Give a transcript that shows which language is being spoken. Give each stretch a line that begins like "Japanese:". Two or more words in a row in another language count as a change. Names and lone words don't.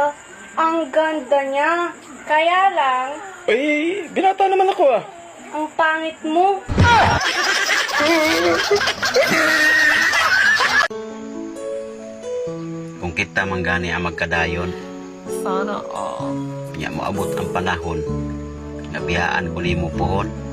Filipino: Ang ganda niya. Kaya lang, Binata naman ako ah. ang pangit mo.
Cebuano: Kung kita manggani ang magkadayon,
Filipino: Sana all.
Cebuano: nya moabot ang panahon. Nabiyaan ko nimo pohon.